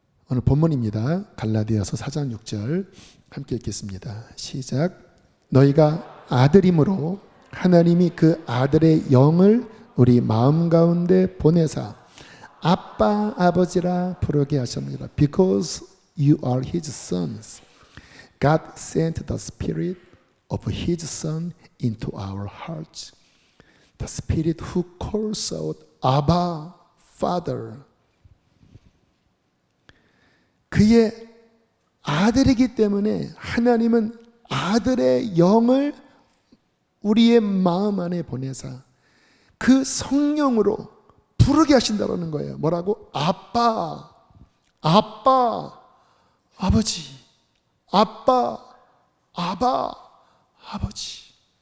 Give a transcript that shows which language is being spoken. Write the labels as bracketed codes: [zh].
[ko] 오늘 본문입니다. 갈라디아서 4장 6절 함께 읽겠습니다. 시작. 너희가 아들임으로 하나님이 그 아들의 영을 우리 마음 가운데 보내사 아빠 아버지라 부르게 하셨느니라. [en] Because you are his sons, God sent the spirit of his son into our hearts. The spirit who calls out Abba, Father. [ko] 그의 아들이기 때문에 하나님은 아들의 영을 우리의 마음 안에 보내사 그 성령으로 부르게 하신다는 거예요. 뭐라고? 아빠, 아빠, 아버지, 아빠, 아바, 아버지.